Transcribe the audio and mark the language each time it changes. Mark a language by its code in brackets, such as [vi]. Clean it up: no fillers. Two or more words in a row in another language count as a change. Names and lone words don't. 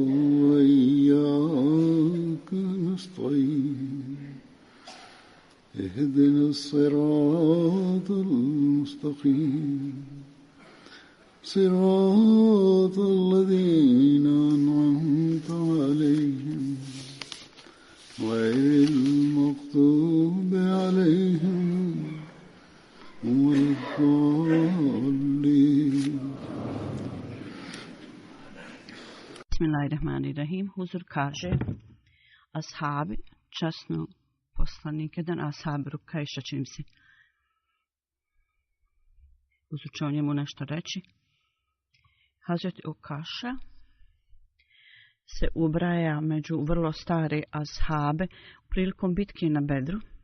[ar] وإياك نستعين اهدنا الصراط المستقيم صراط الذين أنعمت عليهم غير المغضوب عليهم ولا الضالين. Bismillahirrahmanirrahim. [bs] Huzur kaže, ashabi časnog poslanika, jedan ashab Rukajša, čini se. Huzur će o njemu nešto reći. Hazret Ukaša se ubraja među vrlo stare ashabe prilikom bitke na Bedru.